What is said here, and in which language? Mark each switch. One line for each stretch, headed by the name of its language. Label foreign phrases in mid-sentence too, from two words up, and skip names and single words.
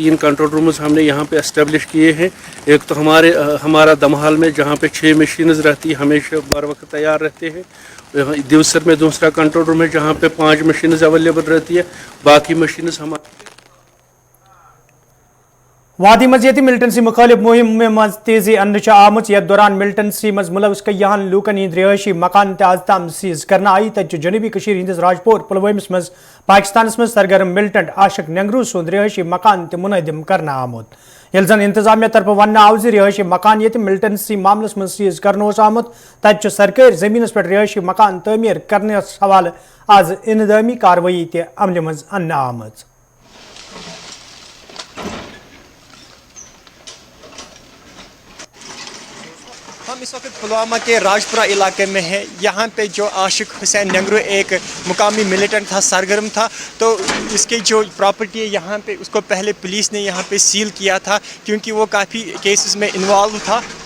Hindi: 3
English: control rooms
Hindi: हमने यहाँ पे एस्टेब्लिश किए हैं। एक तो हमारा दमहाल में जहाँ पे 6 मशीन्स रहती है, हमेशा बर वक्त तैयार रहते हैं। दिवसर में दूसरा
English: control room
Hindi: है जहाँ पे 5 मशीन्स अवेलेबल रहती है। बाकी मशीन्स हमारे
Kashmiri: वादी मज ये मिलिटेंसी मुखालिफ मुहिम में मज तेजी अन्न आमुच। यथ दौरान मिलिटेंसी मज मुलवस कयान लूकन हिंद रिहायशी मकान आज तम सीज करना आई। तत जनूबी कशीर हिंदिस राजपुर पुलवामस मज पाकिस्तान मज सरगर्म मिलिटेंट आशिक नेंगरू सुंद रिहायशी मकान मुनहदम करना आमुत। यह जन इंतजामिया तरफ वन आव रिहायशी मकान ये मिलिटेंसी मामलस मज सीज कर आमुत। तत सरकारी जमीनस पे रिहायशी मकान तमीर करने हवाले आज इंतजामी कार्रवाई अमल मज अन्न आमज।
Hindi: हम इस वक्त पुलवामा के राजपुरा इलाके में हैं। यहाँ पे जो आशिक हुसैन नेंगरू एक मुकामी मिलिटेंट था, सरगर्म था, तो इसकी जो प्रॉपर्टी है यहाँ पे उसको पहले पुलिस ने यहाँ पे सील किया था क्योंकि वो काफ़ी केसेस में इन्वॉल्व था।